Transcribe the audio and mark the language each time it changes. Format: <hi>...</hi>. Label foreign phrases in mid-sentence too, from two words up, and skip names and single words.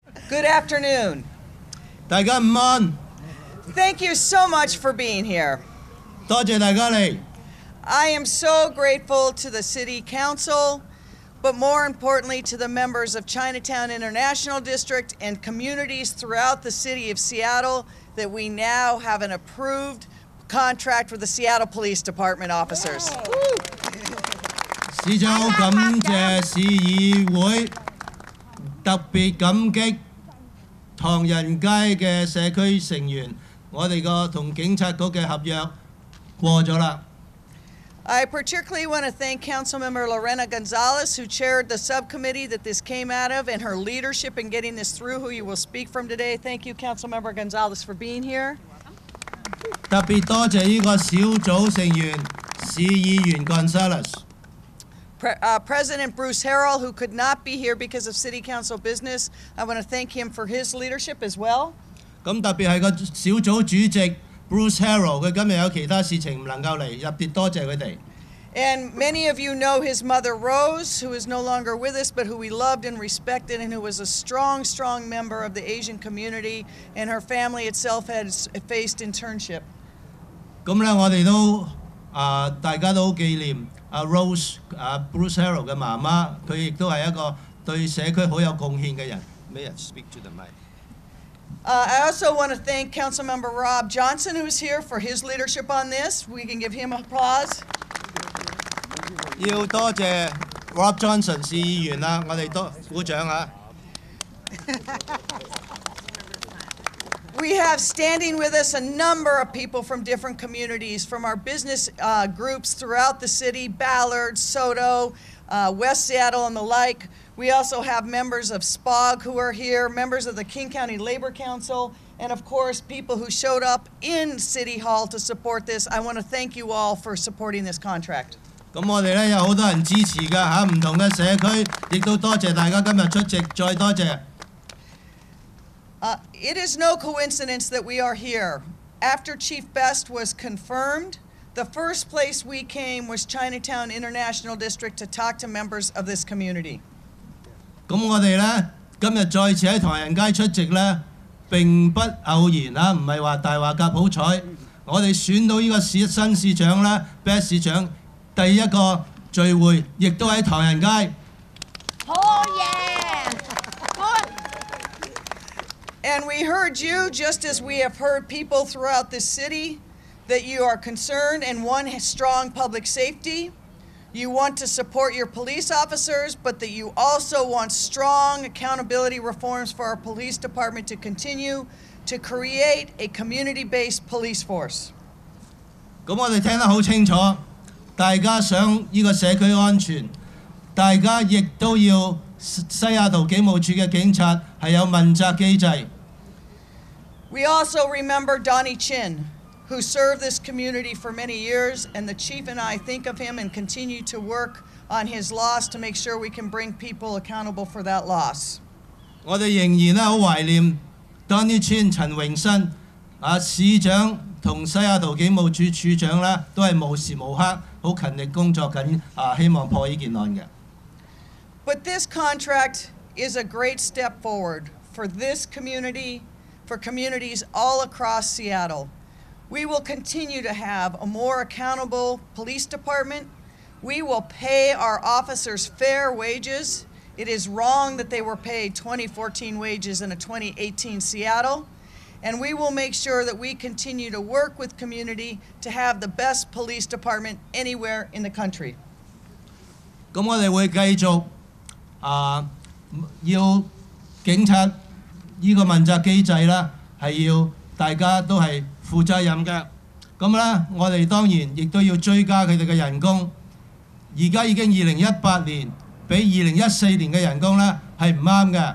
<en>Good afternoon.</en> <yue>大家午安，</yue> <en>Thank you so much for being here.</en> <yue>多謝大家嚟。</yue> <en>I am so grateful to the City Council, but more importantly to the members of Chinatown-International District and communities throughout the city of Seattle that we now have an approved contract with the Seattle Police Department officers.</en> <yue>市長好感謝市議會，特別感激唐人街嘅社區成員，我哋個同警察局嘅合約過咗啦。</yue> <en>I particularly want to thank Councilmember Lorena Gonzalez, who chaired the subcommittee that this came out of, and her leadership in getting this through, who you will speak from today. Thank you, Councilmember Gonzalez, for being here.</en> <yue>特別多謝呢個小組成員市議員 Gonzalez。</yue> <en>President Bruce Harrell, who could not be here because of City Council business, I want to thank him for his leadership as well.</en> <yue>咁特別係個小組主席 Bruce Harrell， 佢今日有其他事情唔能夠嚟，特別多謝佢哋。</yue> <en>And many of you know his mother Rose, who is no longer with us, but who we loved and respected, and who was a strong, strong member of the Asian community, and her family itself had faced internship.</en> <yue>咁咧，我哋都大家都好紀念 Rose Bruce Harrell 嘅媽媽，佢亦都係一個對社區好有貢獻嘅人。</yue> <en>May I speak to the mic? I also want to thank Councilmember Rob Johnson, who's here, for his leadership on this. We can give him applause.</en> <yue>要多謝 Rob Johnson 市議員啦，我哋多鼓掌啊！</yue> <en>We have standing with us a number of people from different communities, from our business groups throughout the city, Ballard, Soto, West Seattle, and the like. We also have members of SPOG who are here, members of the King County Labor Council, and of course, people who showed up in City Hall to support this. I want to thank you all for supporting this contract.</en> <yue>咁我哋咧有好多人支持㗎嚇，唔同嘅社區，亦都多謝大家今日出席，再多謝。</yue> <en>It is no coincidence that we are here. After Chief Best was confirmed, the first place we came was Chinatown International District to talk to members of this community.</en> <yue>咁我哋咧今日再次喺唐人街出席咧，並不偶然啊，唔係話大話夾好彩。我哋選到呢個新市長咧 ，Best 市長第一個聚會，亦都喺唐人街。好嘢！</yue> <en>And we heard you, just as we have heard people throughout this city, that you are concerned and want strong public safety. You want to support your police officers, but that you also want strong accountability reforms for our police department to continue to create a community-based police force.</en> <yue>咁我哋聽得好清楚，大家想呢個社區安全，大家亦都要西雅圖警務處嘅警察係有問責機制。</yue> <en>We also remember Donnie Chin, who served this community for many years, and the chief and I think of him and continue to work on his loss to make sure we can bring people accountable for that loss.</en> <yue>我哋仍然咧好懷念 Donnie Chin 陳榮新市長同西雅圖警務處處長咧，都係無時無刻好勤力工作緊希望破呢件案嘅。</yue> <en>But this contract is a great step forward for this community, for communities all across Seattle. We will continue to have a more accountable police department. We will pay our officers fair wages. It is wrong that they were paid 2014 wages in a 2018 Seattle. And we will make sure that we continue to work with community to have the best police department anywhere in the country.</en> <yue>咁我哋會繼續要警察呢個問責機制啦，係要大家都係負責任嘅。咁咧，我哋當然亦都要追加佢哋嘅人工。而家已經2018年比2014年嘅人工咧係唔啱嘅。</yue>